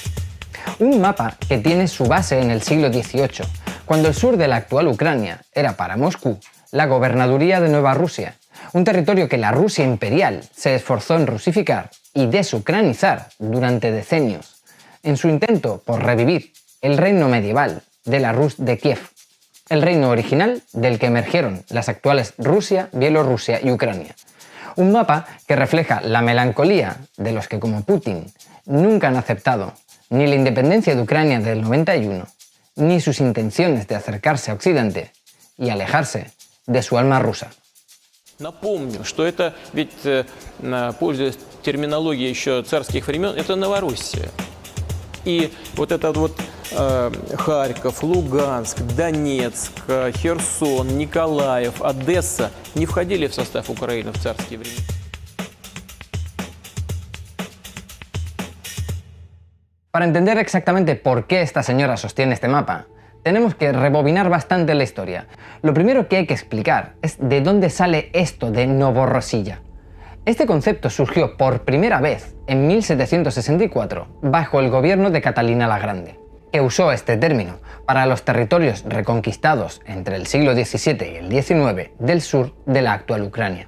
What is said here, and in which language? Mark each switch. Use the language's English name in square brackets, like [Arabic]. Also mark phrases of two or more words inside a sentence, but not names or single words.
[Spanish] Un mapa que tiene su base en el siglo XVIII, cuando el sur de la actual Ucrania era para Moscú la gobernaduría de Nueva Rusia, un territorio que la Rusia imperial se esforzó en rusificar y desucranizar durante decenios, en su intento por revivir el reino medieval de la Rus de Kiev, el reino original del que emergieron las actuales Rusia, Bielorrusia y Ucrania. Un mapa que refleja la melancolía de los que, como Putin, nunca han aceptado ni la independencia de Ucrania del 91, ni sus intenciones de acercarse a Occidente y alejarse de su alma rusa. [Russian] Напомню, что это ведь, пользуясь терминологией еще царских времен, это Новороссия. И вот этот вот Харьков, Луганск, Донецк, Херсон, Николаев, Одесса не входили в состав Украины в царские времена. [Spanish] Para entender exactamente por qué esta señora sostiene este mapa, tenemos que rebobinar bastante la historia. Lo primero que hay que explicar es de dónde sale esto de Novorossiya. Este concepto surgió por primera vez en 1764 bajo el gobierno de Catalina la Grande, que usó este término para los territorios reconquistados entre el siglo XVII y el XIX del sur de la actual Ucrania.